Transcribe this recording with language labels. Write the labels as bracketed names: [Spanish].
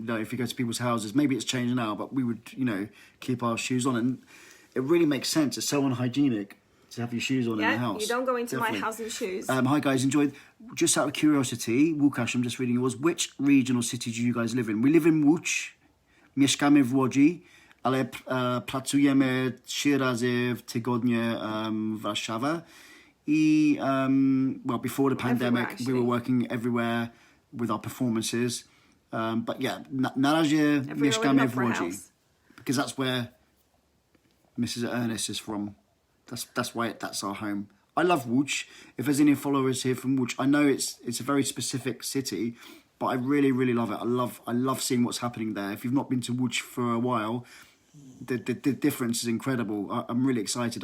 [English] You know, if you go to people's houses, maybe it's changed now, but we would, keep our shoes on, and it really makes sense. It's so unhygienic to have your shoes on in the house. You don't go into my house in shoes. Hi guys, enjoyed. Just out of curiosity, Łukasz, I'm just reading yours. Which region or city do you guys live in? We live in Łódź. [Polish] Mieszkamy w Łodzi. Ale pracujemy 3 razy w tygodniu w Warszawie. [English] I, well, before the pandemic, we were working everywhere with our performances. But yeah, [Polish] na razie mieszkamy w Łodzi. [English] Because that's where Mrs. Ernest is from. That's our home. I love Łódź. If there's any followers here from Łódź, I know it's a very specific city, but I really, really love it. I love seeing what's happening there. If you've not been to Łódź for a while, the difference is incredible. I'm really excited.